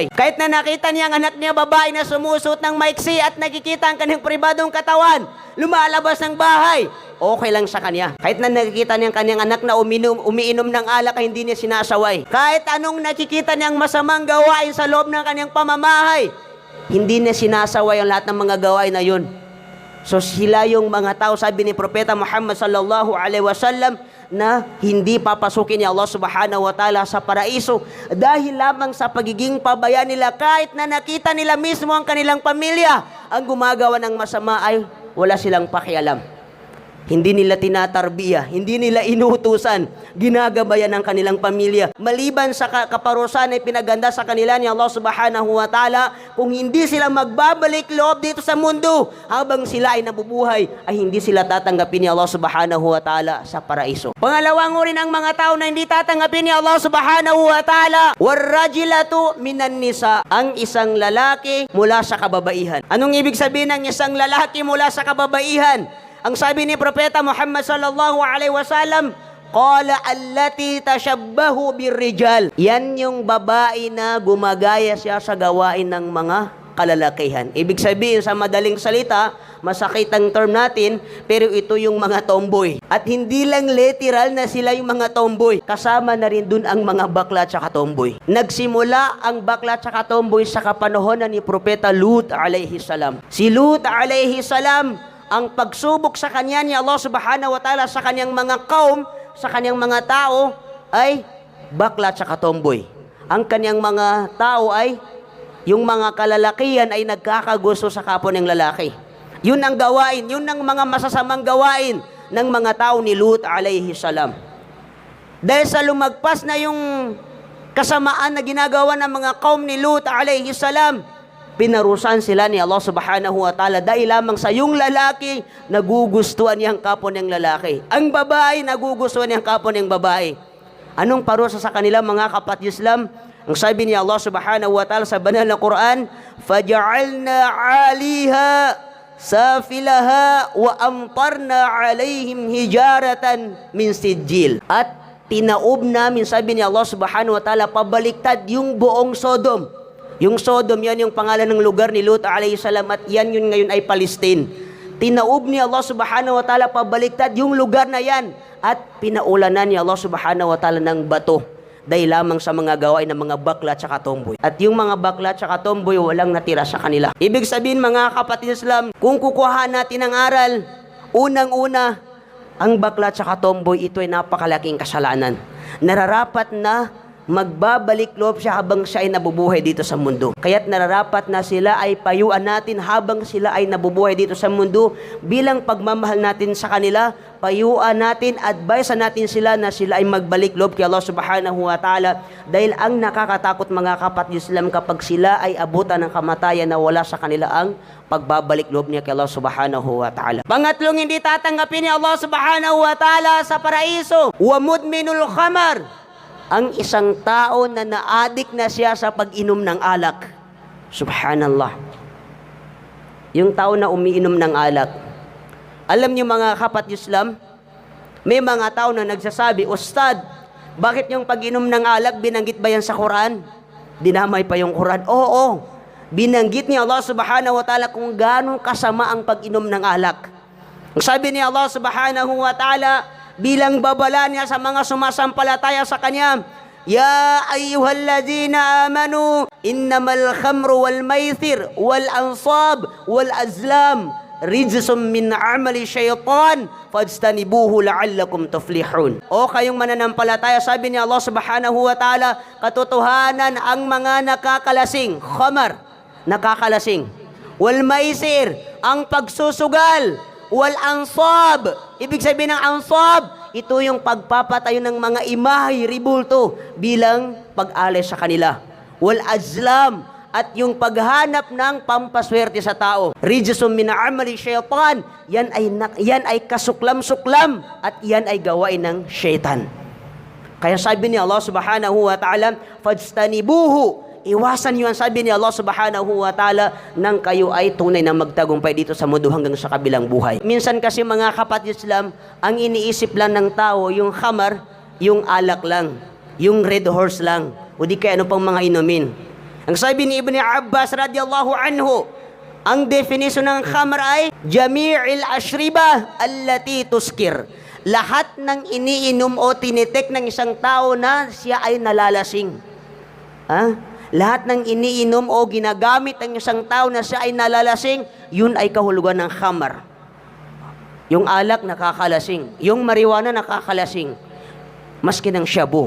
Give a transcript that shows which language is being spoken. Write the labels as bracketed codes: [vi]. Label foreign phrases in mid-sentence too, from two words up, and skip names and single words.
[tl] Kahit na nakita niya ang anak niya babae na sumusuot ng maiksi at nakikita ang kanyang pribadong katawan, lumalabas ng bahay, okay lang sa kanya. Kahit na nakikita niya ang kanyang anak na umiinom ng alak ay hindi niya sinasaway. Kahit anong nakikita niyang masamang gawain sa loob ng kanyang pamamahay, hindi niya sinasaway ang lahat ng mga gawain na yun. So sila yung mga tao, sabi ni Propeta Muhammad [ar] صلى الله عليه وسلم, [tl] na hindi papasukin ni Allah [ar] سبحانه وتعالى [tl] sa paraiso dahil lamang sa pagiging pabaya nila. Kahit na nakita nila mismo ang kanilang pamilya ang gumagawa ng masama ay wala silang pakialam. Hindi nila tinatarbiya, hindi nila inuutusan, ginagabayan ng kanilang pamilya. Maliban sa kaparusahan ay pinaganda sa kanila ni Allah [ar] سبحانه وتعالى, [tl] kung hindi sila magbabalik loob dito sa mundo, habang sila ay nabubuhay, ay hindi sila tatanggapin ni Allah [ar] سبحانه وتعالى [tl] sa paraiso. Pangalawang uri ng mga tao na hindi tatanggapin ni Allah [ar] سبحانه وتعالى, والرجلة من النساء, [tl] ang isang lalaki mula sa kababaihan. Anong ibig sabihin ng isang lalaki mula sa kababaihan? Ang sabi ni Propeta Muhammad [ar] صلى الله عليه وسلم قال التي تشبهت بالرجال. [tl] Yan yung babae na gumagaya siya sa gawain ng mga kalalakihan. Ibig sabihin sa madaling salita, masakit ang term natin, pero ito yung mga tomboy. At hindi lang literal na sila yung mga tomboy. Kasama na rin dun ang mga bakla at saka tomboy. Nagsimula ang bakla at saka tomboy sa kapanahonan ni Propeta Lut [ar] عليه السلام. [tl] Si Lut [ar] عليه السلام, [tl] ang pagsubok sa kanya ni Allah [ar] سبحانه وتعالى [tl] sa kanyang mga kaum, sa kanyang mga tao, ay bakla at saka tomboy. Ang kanyang mga tao ay, yung mga kalalakihan ay nagkakagusto sa kapwa ng lalaki. Yun ang gawain, yun ang mga masasamang gawain ng mga tao ni Lut [ar] عليه السلام. [tl] Dahil sa lumagpas na yung kasamaan na ginagawa ng mga kaum ni Lut [ar] عليه السلام, [tl] pinarusan sila ni Allah [ar] سبحانه وتعالى [tl] dahil lamang sa yung lalaki, nagugustuhan niyang kapwa niyang lalaki. Ang babae, nagugustuhan niyang kapwa niyang babae. Anong parusa sa kanila, mga kapatid Islam? Ang sabi ni Allah [ar] سبحانه وتعالى [tl] sa banal na Quran, [ar] فَجَعَلْنَا عَلِيهَا سَافِلَهَا وَأَمْطَرْنَا عَلَيْهِمْ هِجَارَةً مِنْ سِجِّيلٍ. [tl] At tinaob namin, sabi ni Allah [ar] سبحانه وتعالى, [tl] pabaliktad yung buong Sodom. Yung Sodom, yan yung pangalan ng lugar ni Lut [ar] عليه السلام, [tl] at yan yun ngayon ay Palestine. Tinaob ni Allah [ar] سبحانه وتعالى [tl] pabaliktad yung lugar na yan, at pinaulanan ni Allah [ar] سبحانه وتعالى [tl] ng bato dahil lamang sa mga gawain ng mga bakla at saka tomboy. At yung mga bakla at saka tomboy, walang natira sa kanila. Ibig sabihin, mga kapatid Islam, kung kukuha natin ang aral, unang-una, ang bakla at saka tomboy, ito ay napakalaking kasalanan. Nararapat na magbabalik loob siya habang siya ay nabubuhay dito sa mundo. Kaya't nararapat na sila ay payuan natin habang sila ay nabubuhay dito sa mundo. Bilang pagmamahal natin sa kanila, payuan natin, advise natin sila na sila ay magbalik loob kay Allah [ar] سبحانه وتعالى. [tl] Dahil ang nakakatakot, mga kapatid Islam, kapag sila ay abutan ng kamatayan na wala sa kanila ang pagbabalik loob niya kay Allah [ar] سبحانه وتعالى. [tl] Pangatlong hindi tatanggapin ni Allah [ar] سبحانه وتعالى [tl] sa paraiso, [ar] ومدمن الخمر, [tl] ang isang tao na naadik na siya sa pag-inom ng alak. Subhanallah. Yung tao na umiinom ng alak. Alam niyo mga kapatid Islam, may mga tao na nagsasabi, Ustad, bakit yung pag-inom ng alak, binanggit ba yan sa Quran? Dinamay pa yung Quran. Oo, binanggit ni Allah [ar] سبحانه وتعالى [tl] kung gaano kasama ang pag-inom ng alak. Ang sabi ni Allah [ar] سبحانه وتعالى, [tl] bilang babala niya sa mga sumasampalataya sa Kanya, [ar] يا أيها الذين آمنوا إنما الخمر والميسر والأنصاب والأزلام رجس من عمل الشيطان فاجتنبوه لعلكم تفلحون. [tl] O kayong mananampalataya, sabi ni Allah [ar] سبحانه وتعالى, [tl] katotohanan ang mga nakakalasing, khamar, nakakalasing, [ar] والميسر, [tl] ang pagsusugal, [ar] والأنصاب, [tl] ibig sabihin ng ansab, ito yung pagpapatayo ng mga imahe, ribulto, bilang pag-alay sa kanila. [ar] والأزلام, [tl] at yung paghanap ng pampaswerte sa tao. [ar] رجس من عمل الشيطان, [tl] yan ay kasuklam-suklam, at yan ay gawain ng syaitan. Kaya sabi ni Allah [ar] سبحانه وتعالى, [tl] fajtanibuhu, iwasan niyo ang sabi ni Allah [ar] سبحانه وتعالى [tl] nang kayo ay tunay na magtagumpay dito sa mundo hanggang sa kabilang buhay. Minsan kasi mga kapatid Islam, ang iniisip lang ng tao, yung khamar, yung alak lang, yung red horse lang, o di kaya ano pang mga inumin. Ang sabi ni Ibn Abbas [ar] رضي الله عنه, [tl] ang definition ng khamar ay [ar] جميع الأشربة التي تسكر. [tl] Lahat ng iniinom o tinitik ng isang tao na siya ay nalalasing. Lahat ng iniinom o ginagamit ng isang tao na siya ay nalalasing, yun ay kahulugan ng khamar. Yung alak nakakalasing, yung marijuana nakakalasing, maski ng shabu.